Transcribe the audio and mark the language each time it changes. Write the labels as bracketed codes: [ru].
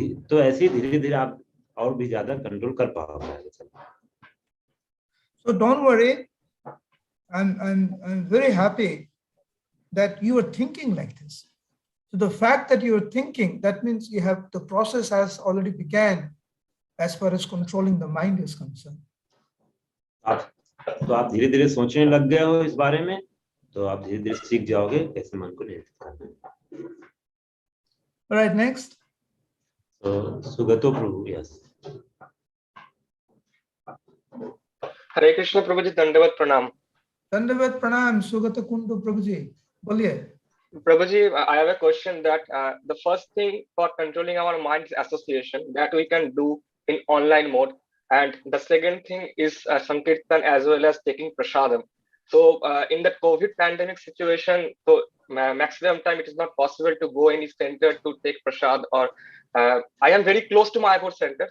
[hi] तो ऐसे ही धीरे धीरे आप और भी ज्यादा कंट्रोल कर पाओगे। [en] So don't worry, I'm very happy that you are thinking like this. So the fact that you are thinking, that means you have, the process has already began as far as controlling the mind is concerned. [hi] तो आप धीरे धीरे सोचने लग गए हो इस बारे में, तो आप धीरे धीरे सीख जाओगे कैसे मन को नियंत्रित करना है। [en] All right, next. So Sugato Prabhu, yes. [hi] हरे कृष्ण प्रभु जी, दंडवत प्रणाम। Dandavat pranam, Sugata Kundu Prabhuji. Boliye. [en] Prabhuji, I have a question that the first thing for controlling our mind is association that we can do in online mode. And the second thing is Sankirtan as well as taking prasadam. So in the COVID pandemic situation, so maximum time it is not possible to go any center to take prasad, or I am very close to my Mayapur center.